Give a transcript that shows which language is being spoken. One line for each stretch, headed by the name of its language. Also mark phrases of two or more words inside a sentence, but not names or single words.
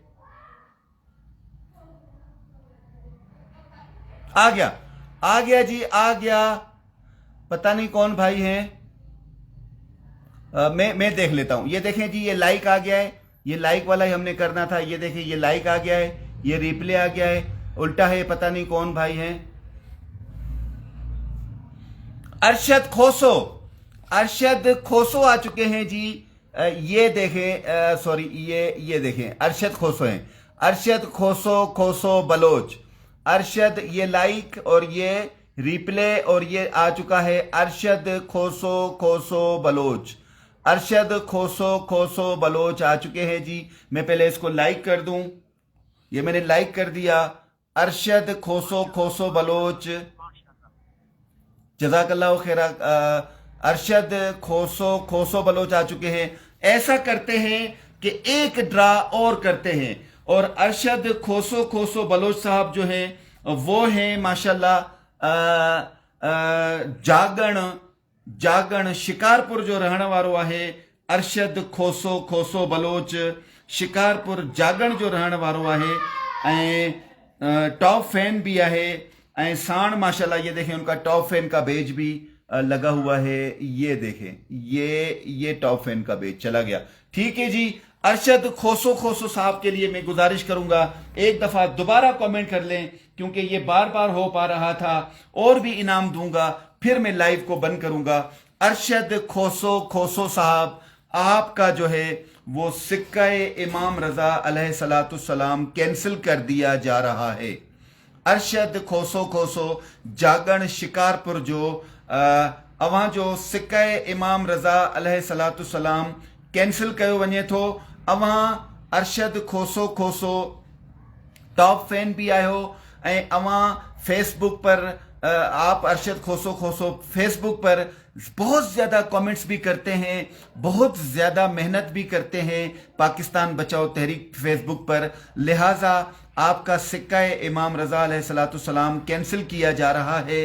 Urdu: آ گیا جی، آ گیا. پتہ نہیں کون بھائی ہیں. میں دیکھ لیتا ہوں. یہ دیکھیں جی، یہ لائک آ گیا ہے. یہ لائک والا ہی ہم نے کرنا تھا. یہ دیکھیں یہ لائک آ گیا ہے، یہ ریپلے آ گیا ہے. الٹا ہے، پتہ نہیں کون بھائی ہیں. ارشد کھوسو، ارشد کھوسو آ چکے ہیں جی. یہ دیکھیں، سوری یہ دیکھیں، ارشد کھوسو ہیں، ارشد کھوسو بلوچ. ارشد یہ لائک اور یہ ریپلے اور یہ آ چکا ہے ارشد کھوسو بلوچ. ارشد کھوسو بلوچ آ چکے ہیں جی. میں پہلے اسکو لائک کر دوں، یہ میں نے لائک کر دیا. ارشد کھوسو بلوچ، جزاک اللہ خیرا. ارشد کھوسو بلوچ آ چکے ہیں. ایسا کرتے ہیں کہ ایک ڈرا اور کرتے ہیں، اور ارشد کھوسو بلوچ صاحب جو ہیں وہ ہیں ماشاءاللہ
Sindhi: जागण शिकारपुर जो रहने वारो आहे। अरशद खोसो बलोच शिकारपुर जागण जो रहने वारो आहे ऐं टॉप फैन भी आहे। ऐं साण
Urdu: ماشاءاللہ یہ دیکھیں انکا ٹاپ فین کا بیج بھی لگا ہوا ہے. یہ دیکھیں، یہ ٹاپ فین کا بیج چلا گیا. ٹھیک ہے جی. ارشد کھوسو صاحب کے لیے میں گزارش کروں گا ایک دفعہ دوبارہ کمنٹ کر لیں، کیونکہ یہ بار بار ہو پا رہا تھا. اور بھی انعام دوں گا، پھر میں لائیو کو بند کروں گا. ارشد کھوسو صاحب، آپکا جو ہے وہ سکہ امام رضا علیہ السلام کینسل کر دیا جا رہا ہے.
Sindhi: अरशद खोसो जागण शिकारपुर जो अवां जो सिक्का इमाम रजा अलैहिस्सलाम कैंसिल कयो वञे थो। अवां अरशद खोसो टॉप फैन भी आयो ऐं अवां फेसबुक
Urdu: पर آپ ارشد کھوسو فیس بک پر بہت زیادہ کمنٹس بھی کرتے ہیں، بہت زیادہ محنت بھی کرتے ہیں پاکستان بچاؤ تحریک فیس بک پر. لہٰذا آپکا سکہ امام رضا علیہ السلام کینسل کیا جا رہا ہے.